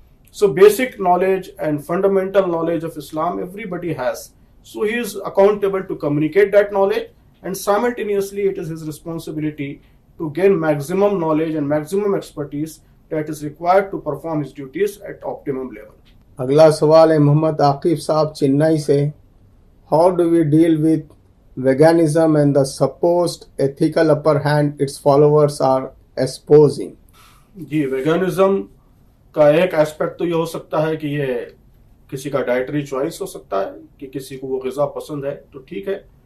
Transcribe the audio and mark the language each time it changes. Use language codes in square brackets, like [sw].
[en] So basic knowledge and fundamental knowledge of Islam everybody has. So he is accountable to communicate that knowledge, and simultaneously it is his responsibility to gain maximum knowledge and maximum expertise that is required to perform his duties at optimum level. [ur] اگلا سوال ہے محمد عاقب صاحب چنئی سے. [en] How do we deal with veganism and the supposed ethical upper hand its followers are espousing? [ur] جی، ویگنزم کا ایک aspect تو یہ ہو سکتا ہے کہ یہ کسی کا ڈائٹری چوائس ہو سکتا ہے کہ کسی کو وہ غذا پسند ہے تو ٹھیک ہے.